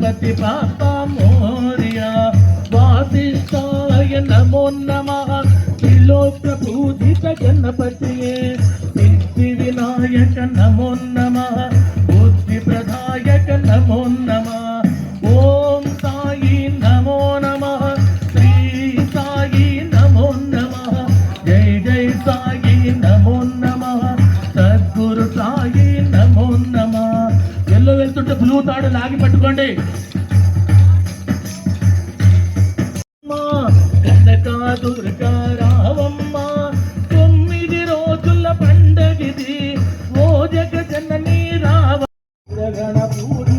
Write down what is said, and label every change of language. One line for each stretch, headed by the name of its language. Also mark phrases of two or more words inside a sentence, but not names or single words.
Sanskrit: पापा मोरिया वासिष्ठाय नमो नमः त्रिलोक पूजित गणपतिये सिद्धि विनायक नमो नमः बुद्धि प्रदायक नमो नमः ओम साई नमो नमः श्री साई नमो नमः जय जय साई नमो नमः सद्गुरु साई नमो नमः
Telugu: ఎల్లో వెళ్తుంటే బ్లూ తాడు లాగి పట్టుకోండి కనకా దుర్గా రావమ్మ 9 రోజుల పండగిది ఓ జగజనని రావ గణ పూజిత